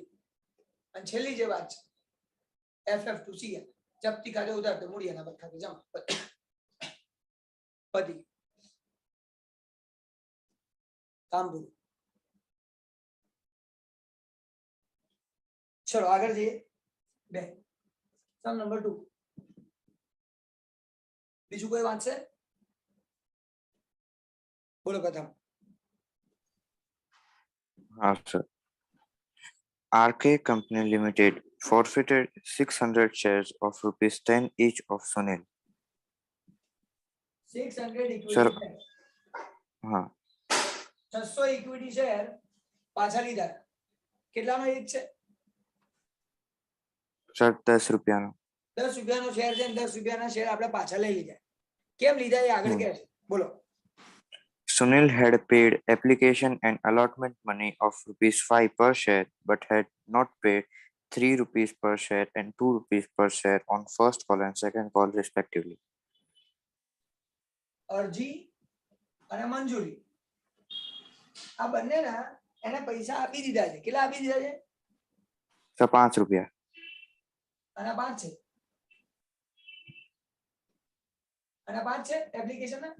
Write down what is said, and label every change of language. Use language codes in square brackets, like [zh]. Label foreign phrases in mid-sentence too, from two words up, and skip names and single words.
[gu] અને છેલ્લી જે વાત છે, FF2CL, જપ્તી ખાતે ઉધાર, તો મૂડી અનામત ખાતે જમા, પતી કામ પૂરું. ચલો આગળ જઈએ. 2 સમ નંબર 2. બીજું કોઈ વાંચશે? બોલો પ્રથમ. Sir. [en] RK Company Limited forfeited 600 shares of rupees 10 each of Sunil. [gu] 600 ઇક્વિટી Sir. શેર, हाँ 600 ઇક્વિટી શેર પાછા લીધા. કેટલાનો એક છે? सर 10 रुपयाનો 10 રૂપિયાનો શેર છે, 10 રૂપિયાના શેર આપણે પાછા લઈ લીધા. કેમ લીધા એ આગળ કહે છે, બોલો. [en] Sunil had paid application and allotment money of ₹5 per share but had not paid ₹3 per share and ₹2 per share on first call and second call respectively. [gu] અરજી અને મંજૂરી આ બંનેના એને પૈસા આપી દીધા છે. કેટલા આપી દીધા છે? So ₹5. અને 5 છે. અને 5 છે એપ્લિકેશન ના.